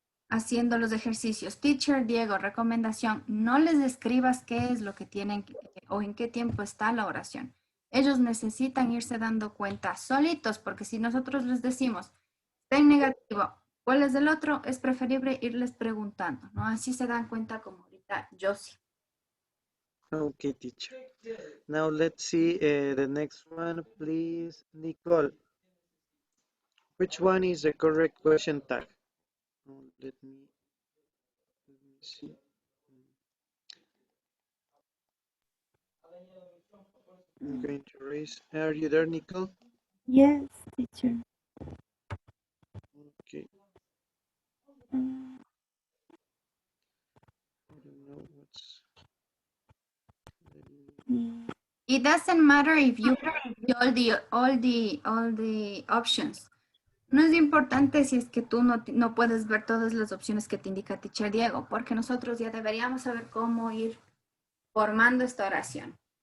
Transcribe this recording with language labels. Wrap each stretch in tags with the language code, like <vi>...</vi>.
<es>haciendo los ejercicios. Teacher, Diego, recomendación, no les escribas qué es lo que tienen o en qué tiempo está la oración. Ellos necesitan irse dando cuenta solitos, porque si nosotros les decimos, está en negativo, ¿cuál es el otro? Es preferible irles preguntando, ¿no? Así se dan cuenta como ahorita yo sí.</es> <en>Okay, teacher. Now let's see the next one, please, Nicole. Which one is the correct question tag? Let me see. I'm going to raise. Are you there, Nicole? Yes, teacher. Okay. I don't know what's. It doesn't matter if you all the options.</en> <es>No es importante si es que tú no puedes ver todas las opciones que te indica Teacher Diego, porque nosotros ya deberíamos saber cómo ir formando esta oración.</es>